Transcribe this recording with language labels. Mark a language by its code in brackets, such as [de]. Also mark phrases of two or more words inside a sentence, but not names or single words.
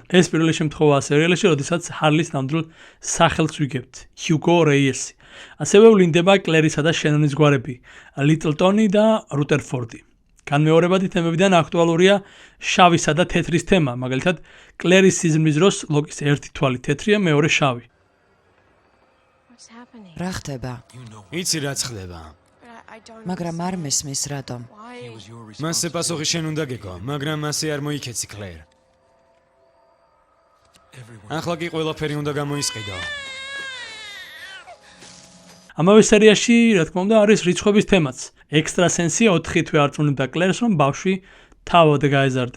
[ka] ეს პირველი შემთხვევაა სერიალში, როდესაც ჰარლის ნამდვილ სახელს ვიგებთ, ჰიუგო რეიესი. ასევე ვლინდება კლერისა და შენონის გვარები, ლიტლტონი და რუტერფორდი. განმეორებადი თემებიდან აქტუალურია შავისა და თეთრის თემა, მაგალითად, კლერის სიზმრის დროს ლოკის ერთი თვალი თეთრია, მეორე შავი. [en] What's happening? [ka] რა ხდება? იცი რაც ხდება. [en] But I don't [ka] მაგრამ არ მესმის რატომ? [en] Why? [ka] მასზე პასუხი შენ უნდა გეკო, მაგრამ მასე არ მოიქეცი კლერ. ახლა კი ყველაფერი უნდა გამოისყიდო. ამავე სერიაში, რა თქმა უნდა, არის რიცხვების თემაც. ექსტრასენსი 4 თვე არწმუნებდა კლერს, რომ ბავშვი თავად გაეზარდა.